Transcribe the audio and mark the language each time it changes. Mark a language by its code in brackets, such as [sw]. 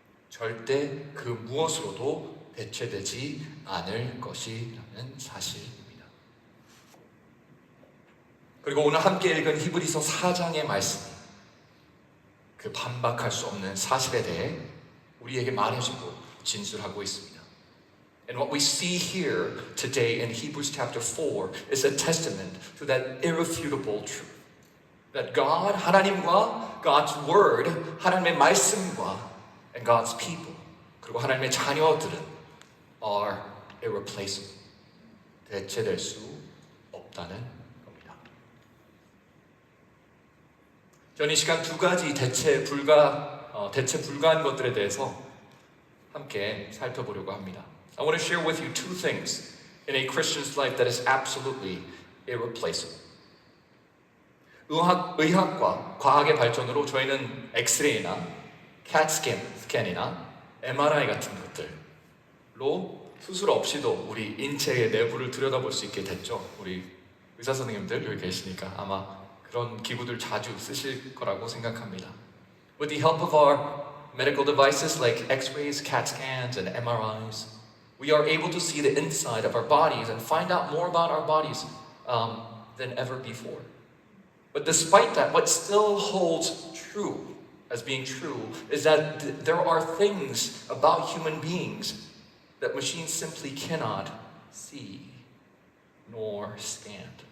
[ko] 절대 그 무엇으로도 대체되지 않을 것이라는 사실입니다. 그리고 오늘 함께 읽은 히브리서 4장의 말씀이 그 반박할 수 없는 사실에 대해 우리에게 말해주고 진술하고 있습니다. [en] And what we see here today in Hebrews chapter 4 is a testament to that irrefutable truth. That God, [ko] 하나님과 [en] God's word, [ko] 하나님의 말씀과 [en] and God's people, [ko] 그리고 하나님의 자녀들은 [en] are irreplaceable. [ko] 대체될 수 없다는 겁니다. 저는 이 시간 두 가지 대체 불가한 것들에 대해서 함께 살펴보려고 합니다. [en] I want to share with you two things in a Christian's life that is absolutely irreplaceable. [ko] 의학과 과학의 발전으로 저희는 엑스레이나 CAT 스캔이나 MRI 같은 것들로 수술 없이도 우리 인체의 내부를 들여다볼 수 있게 됐죠. 우리 의사 선생님들 여기 계시니까 아마 그런 기구들 자주 쓰실 거라고 생각합니다. [en] With the help of our medical devices like X-rays, CAT scans, and MRIs, we are able to see the inside of our bodies and find out more about our bodies than ever before. But despite that, what still holds true as being true is that there are things about human beings that machines simply cannot see nor scan.